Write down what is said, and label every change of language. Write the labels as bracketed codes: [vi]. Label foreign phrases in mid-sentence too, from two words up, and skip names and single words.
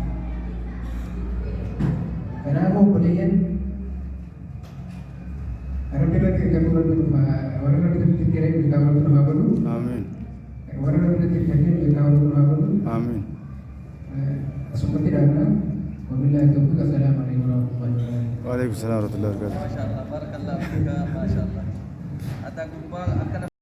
[om] kanaafuu obboleeyyan rabbi irratti hirkatuu rabbi dhufa warra rabbi irratti hirkatee hirkaa rabbi dhufa godhu amiin warra rabbi irratti hirkatee hirkaa rabbi dhufa godhu amiin asumatti dhaabna [ar] وبالله التوفيق السلام عليكم ورحمة الله وبركاته وعليكم السلام ورحمة الله وبركاته ما شاء الله بارك الله فيك ما شاء الله.